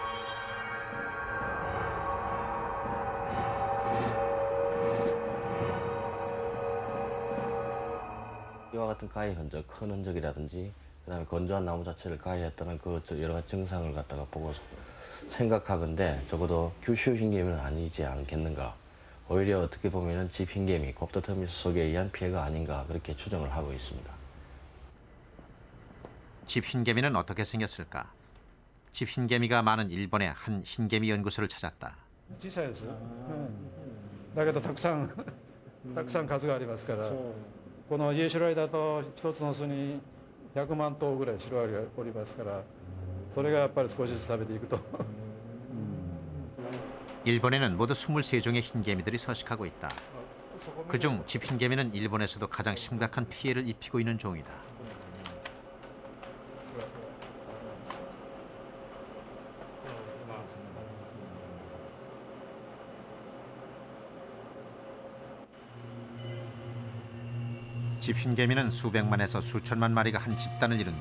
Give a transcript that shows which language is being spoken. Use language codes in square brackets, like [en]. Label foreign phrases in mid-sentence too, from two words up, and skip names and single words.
[ko] 이와 같은 가해 흔적, 큰 흔적이라든지 그다음에 건조한 나무 자체를 가해했다는 그 여러 가지 증상을 갖다가 보고 생각하건대 적어도 규슈 흰개미는 아니지 않겠는가 오히려 어떻게 보면은 집 흰개미, 곱더터미스 속에 의한 피해가 아닌가 그렇게 추정을 하고 있습니다. 집 흰개미는 어떻게 생겼을까? 집 흰개미가 많은 일본의 한 흰개미 연구소를 찾았다. [ja] 小さいです。だけどたくさん数がありますから、この家シロアリだと一つの巣に100万頭ぐらいシロアリがおりますから、それがやっぱり少しずつ食べていくと。 [ko] 일본에는 모두 23종의 흰개미들이 서식하고 있다. 그중 집 흰개미는 일본에서도 가장 심각한 피해를 입히고 있는 종이다. 집 흰개미는 수백만에서 수천만 마리가 한 집단을 이룬다.